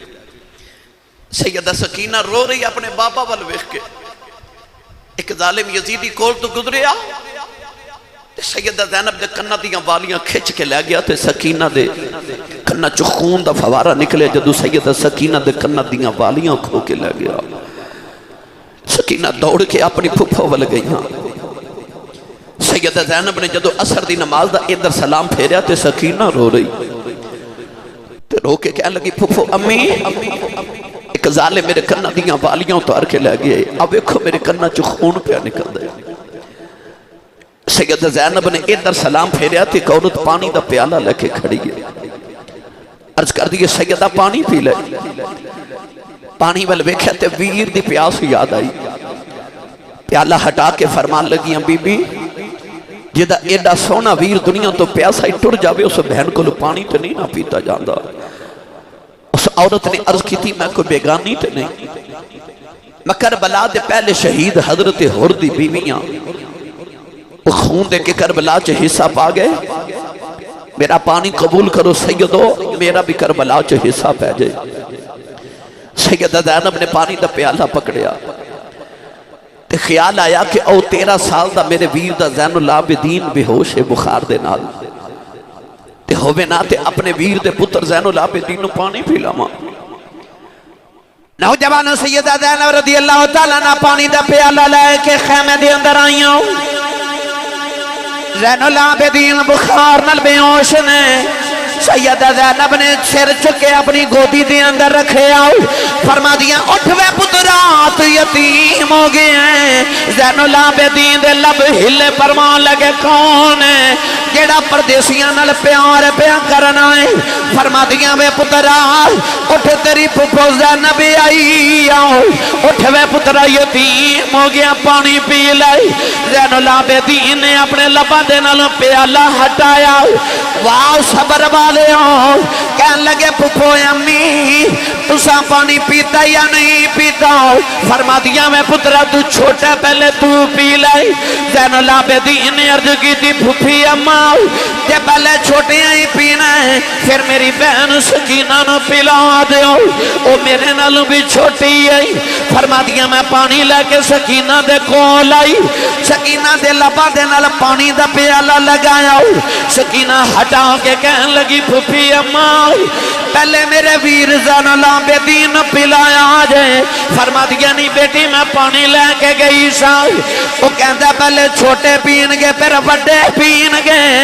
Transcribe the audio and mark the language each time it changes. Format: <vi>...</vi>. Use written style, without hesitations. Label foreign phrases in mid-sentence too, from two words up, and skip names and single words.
<pa>سیدہ سکینہ رو رہی اپنے بابا وال ویکھ کے، ایک ظالم یزیدی کول تو گزریا تے سیدہ زینب دے کنہ دیاں والیاں کھچ کے لے گیا تے سکینہ دے کنہ چو خون دا فوارہ نکلے، جدو سیدہ سکینہ دے کنہ دیاں والیاں کھو کے لے گیا۔ سکینہ دوڑ کے اپنی پھپھو وال گئیاں۔ سیدہ زینب نے جدو عصر دی نماز دا ادھر سلام پھیریا تے سکینہ رو رہی تے رو کے کہنے لگی پھپھو امی ایک ظالم میرے کنہ دیاں والیاں اتار کے لے گئے، اب ایکھو میرے کنہ چو خون پہ نکل دے۔ سیدہ زینب نے ادھر سلام پھیریا تے ایک عورت پانی دا پیالہ لے کے کھڑی ہے، عرض کر دیئے سیدہ پانی پی لے۔ پانی ول ویکھیا تے ویر دی پیاس یاد آئی، پیالہ ہٹا کے فرمان لگیاں بی بی جدہ ایڈا سونا ویر دنیا تو پیاسا ہی ٹر جاوے اس بہن کو پانی تو نہیں نہ پیتا جاندہ۔</pa> <ur>اس عورت نے عرض کی تھی میں کوئی بیگانی تو نہیں،</ur> <pa>میں کربلا دے پہلے شہید حضرت حر دی بیویاں وہ خون دے کے کربلا چے حصہ پا گئے، میرا پانی قبول کرو سیدو، میرا بھی کربلا چے حصہ پہ جائے۔ سیدہ زینب نے پانی دا پیالہ پکڑیا تے خیال آیا کہ او 13 سال دا میرے ویر دا زین العابدین بے ہوش بخار دے نال تے ہووے نا تے اپنے ویر دے پتر زین العابدین نو پانی پی لاواں۔ نوجوانوں سیدہ زینب</pa> <ar>رضی اللہ تعالیٰ</ar> <pa>نا پانی دا پیالہ لے کے خیمے دے اندر آئیوں، زین العابدین بخار نال بے ہوش نے سیدہ زینب نے سر چکے اپنی گودی دے اندر رکھے آؤ، فرما دیا اٹھ وے پترات یتیم ہو گئے ہیں۔ زین العابدین دے لب ہلے فرمان لگے کون ہے جیڑا پردیسیاں نال پیار پیا کرنا ہے، فرما دیا وے پترات اٹھ تیری پھپھو زینب آئی آؤ، اٹھ وے پترا یتیم ہو گیا پانی پی لائی۔ زین العابدین نے اپنے لبا دے نال پیالہ ہٹایا، واہ صبر والے ہوں کہن لگے پھپھو امی تسا پانی پیتا یا نہیں پیتا؟ فرما دیا میں پترا تو چھوٹا پہلے تو پی لائی۔ زین العابدین نے عرض کی تھی پھپھی اماں کہ پہلے چھوٹے ہی پینا ہے پھر میری بہن سکینہ نو پلا دیو، او میرے نالوں بھی چھوٹی ہے۔ فرما دیا میں پانی لے کے سکینہ دے کول آئی، سکینہ دے لبا دے نال پانی دا پیالہ لگایا، سکینہ ہٹا کے کہن لگی پھپھی اماں پہلے میرے ویر زین العابدین پلایا جائے۔ فرما دیا نہیں بیٹی میں پانی لے کے گئی سا، وہ کہندہ پہلے چھوٹے پین گے پھر بڑے پین گے۔</pa>